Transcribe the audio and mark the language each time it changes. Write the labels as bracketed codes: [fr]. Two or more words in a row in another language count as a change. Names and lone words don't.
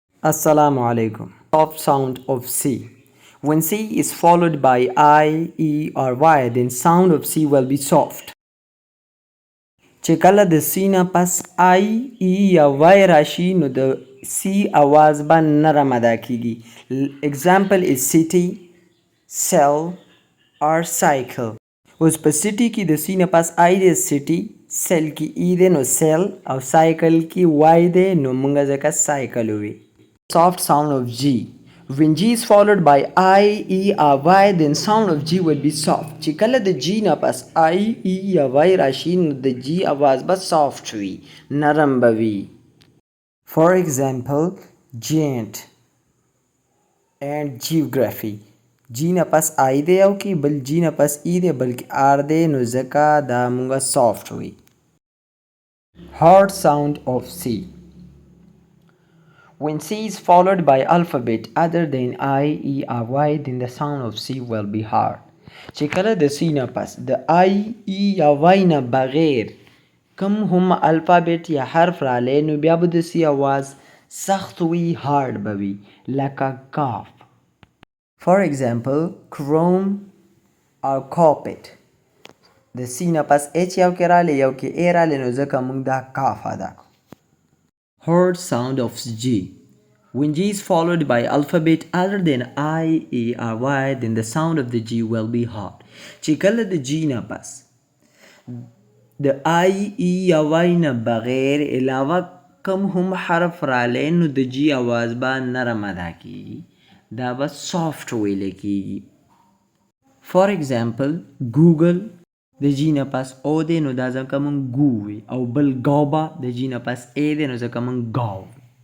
[ar] Assalamu alaikum. [en] Soft sound of C. When C is followed by I, E or Y, then sound of C will be soft. [ps] چې کله د C نه پس I, E یا Y راشي نو د C आवाज به نرم ادا کیږي. [en] Example is city, cell or cycle. [ps] اوس په city کې د C نه پس I دی [en] city, cell [ps] کې E دی نو cell او cycle کې Y دی نو مونږ ځکه cycle وي. [en] Soft sound of G. When G is followed by I, E or Y, then sound of G will be soft. [ps] چې کله د G نه پس I, E یا Y راشي نو د G आवाज به soft وي، نرم به وي. [en] For example, giant and geography. [ps] G نه پس I دی او کې بل G نه پس E دی بلکې R دی نو ځکه دا مونږه soft وي. [en] Hard sound of C. When C is followed by alphabet other than I, E or Y, then the sound of C will be hard. [ps] چې کله د C نه پس د I, E یا Y نه بغیر کم هم الفابet یا حرف رالی نو بیا به د C آواز سخت وي، hard به وي، لکه کاف. [en] For example, chrome or carpet. [ps] د C نه پس H یو کې رالی یو کې A رالی نو ځکه موږ دا کاف ادا کړو. [en] Hard sound of G. When G is followed by alphabet other than I, E or Y, then the sound of the G will be hard. [ps] چې کله د G نه پس د I, E یا Y نه بغیر علاوه کم هم حرف رالی نو د G آواز به نرم ادا کیږي، دا به soft ویل کیږي. [en] For example, [ps] Google د G نه پس O دی نو دا ځکه مونږ ګو وي او بل ګوبا د G نه پس A دی نو ځکه مونږ ګاو.